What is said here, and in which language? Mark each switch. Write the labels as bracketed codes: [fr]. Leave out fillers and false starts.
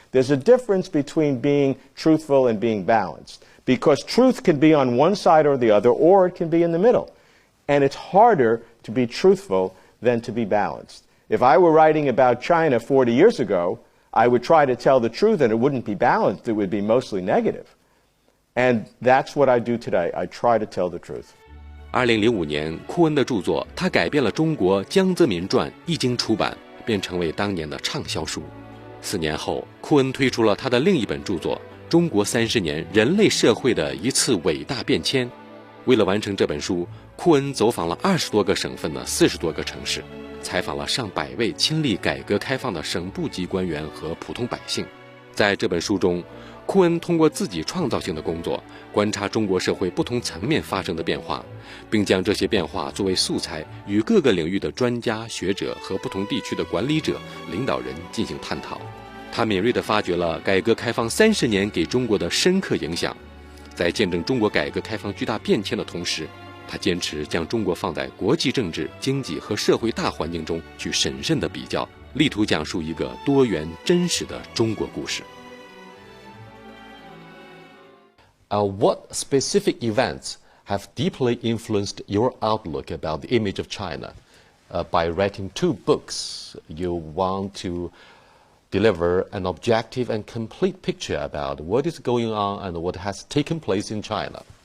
[en] There's a difference between being truthful and being balanced, because truth can be on one side or the other, or it can be in the middle. And it's harder to be truthful than to be balanced. If I were writing about China 40 years ago, I would try to tell the truth and it wouldn't be balanced, it would be mostly negative. And that's what I do today. I try to tell the truth. [zh] 2005年，库恩的著作《他改变了中国》江泽民传一经出版，便成为当年的畅销书。 4年后，库恩推出了他的另一本著作《中国30年人类社会的一次伟大变迁》。为了完成这本书，库恩走访了20多个省份的40多个城市，采访了上百位亲历改革开放的省部级官员和普通百姓。在这本书中，库恩通过自己创造性的工作，观察中国社会不同层面发生的变化，并将这些变化作为素材，与各个领域的专家学者和不同地区的管理者、领导人进行探讨。他敏锐地发掘了改革开放30年给中国的深刻影响。在见证中国改革开放巨大变迁的同时，他坚持将中国放在国际政治、经济和社会大环境中去审慎地比较，力图讲述一个多元真实的中国故事。 [en] What specific events have deeply influenced your outlook about the image of China? By writing 2 books, you want to deliver an objective and complete picture about what is going on and what has taken place in China.